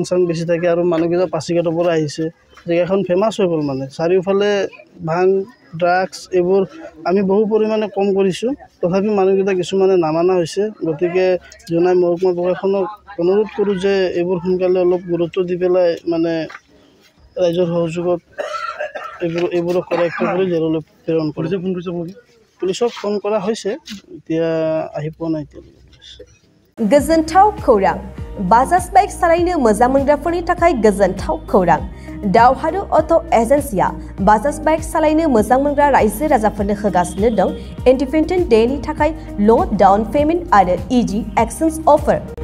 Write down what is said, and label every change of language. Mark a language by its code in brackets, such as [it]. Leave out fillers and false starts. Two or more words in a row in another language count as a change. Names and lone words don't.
[as] চাং বেছি থাকে আৰু মানুহকেইটা পাছিঘাটৰ পৰা আহিছে জেগাখন ফেমাছ হৈ গ'ল মানে চাৰিওফালে ভাং ড্ৰাগছ এইবোৰ আমি বহু পৰিমাণে কম কৰিছোঁ তথাপি মানুহকেইটা কিছুমানে নামানা হৈছে গতিকে জনাই মহকুমা প্ৰশাসনক অনুৰোধ কৰোঁ যে এইবোৰ সোনকালে অলপ গুৰুত্ব দি পেলাই মানে ৰাইজৰ সহযোগত এইবোৰক কাৰেক্ট কৰি জেললৈ প্ৰেৰণ কৰিছে ফোন কৰিছে পুলিচক ফোন কৰা হৈছে এতিয়া আহি পোৱা নাই [brx] गोजोनथाव खौरां बाजाज बाइक सालायनो मोजां मोनग्राफोरनि थाखाय गोजोनथाव खौरां दावहारु अट' एजेन्सिया बाजाज बाइक सालायनो मोजां मोनग्रा रायजो राजाफोरनो होगासिनो दं [en] Independence Dayनि [brx] थाखाय [en] low down payment [brx] आरो [en] easy exchange offer